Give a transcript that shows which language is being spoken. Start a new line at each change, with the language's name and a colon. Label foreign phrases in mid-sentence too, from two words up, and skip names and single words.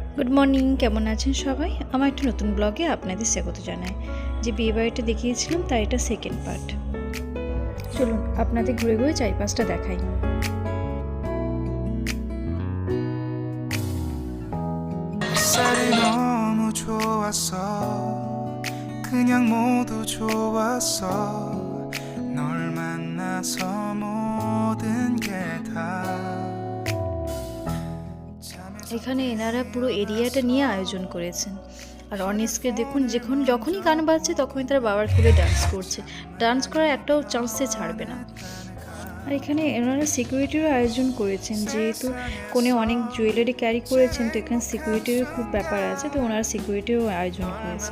Bangla: মর্নিং, কেমন আছেন সবাই? আমার একটা নতুন ব্লগে আপনাদের স্বাগত জানাই। যে বিয়ে বাড়িটা দেখিয়েছিলাম তার এটা
English: second part.
Bangla: চলুন আপনাদের ঘুরে ঘুরে চারিপাশটা দেখাই।
Korean: 그냥 모두 좋았어 널 만나서 모든 게 다
Bangla: এখানে এনারা পুরো এরিয়াটা নিয়ে আয়োজন করেছেন। আর অনেস্কে দেখুন, যখনই গান বাজছে তখনই তারা বাবার কোলে ডান্স করছে। ডান্স করার একটাও চান্সে ছাড়বে না। আর এখানে এনারা সিকিউরিটিরও আয়োজন করেছেন, যেহেতু কোনে অনেক
English: jewellery carry
Bangla: করেছেন, তো এখানে সিকিউরিটিরও খুব ব্যাপার আছে, তো ওনারা সিকিউরিটিরও আয়োজন করেছেন।